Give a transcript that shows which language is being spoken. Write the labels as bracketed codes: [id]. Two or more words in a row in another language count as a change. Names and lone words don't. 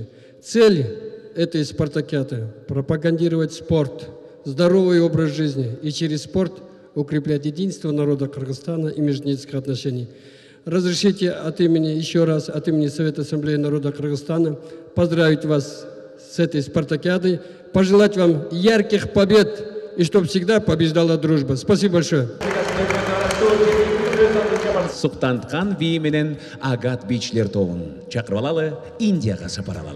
[ru] Цель этой спартакиады – пропагандировать спорт, здоровый образ жизни и через спорт укреплять единство народа Кыргызстана и межэтнических отношений. Разрешите еще раз от имени Совета Ассамблеи народа Кыргызстана поздравить вас с этой спартакиадой, пожелать вам ярких побед и чтобы всегда побеждала дружба. Спасибо большое. [ky] Суктанткан бии менен Агат бийчилер тобун чакырып алалы, Индияга сапар алалы.